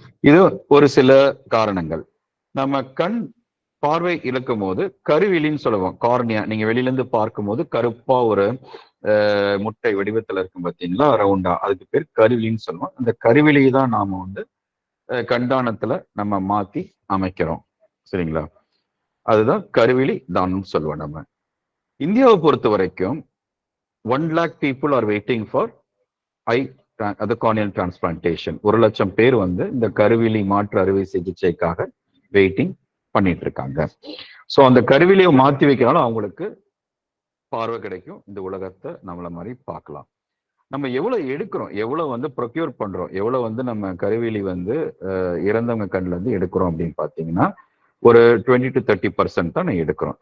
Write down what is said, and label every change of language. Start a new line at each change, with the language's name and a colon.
Tamil: இது ஒரு சில காரணங்கள். நம்ம கண் பார்வை இழக்கும் போது கருவிழின்னு சொல்லுவோம், கார்னியா. நீங்க வெளியில இருந்து பார்க்கும் போது கருப்பா ஒரு முட்டை வடிவத்துல இருக்கும் பார்த்தீங்களா, ரவுண்டா, அதுக்கு பேர் கருவிழின்னு சொல்லுவோம். அந்த கருவிழியை தான் நாம கண்தானத்துல நம்ம மாத்தி அமைக்கிறோம். சரிங்களா? அதுதான் கருவிழி தானம் சொல்லுவோம். நம்ம இந்தியாவை பொறுத்த வரைக்கும்
English: 1 lakh people are waiting for corneal transplantation.
Tamil: 1 லட்சம் பேர் இந்த கருவிழி மாற்று அறுவை சிகிச்சைக்காக வெயிட்டிங் பண்ணிட்டு இருக்காங்க. ஸோ அந்த கருவிழியை மாத்தி வைக்கிறாலும் அவங்களுக்கு பார்வை கிடைக்கும். இந்த உலகத்தை நம்மள மாதிரி பார்க்கலாம். நம்ம எவ்வளவு எடுக்கிறோம், எவ்வளவு ப்ரொக்யூர் பண்றோம், எவ்வளவு நம்ம கருவிழி இறந்தவங்க கண்ணுல இருந்து எடுக்கிறோம் அப்படின்னு பாத்தீங்கன்னா ஒரு 20 to 30% தான் எடுக்கிறோம்.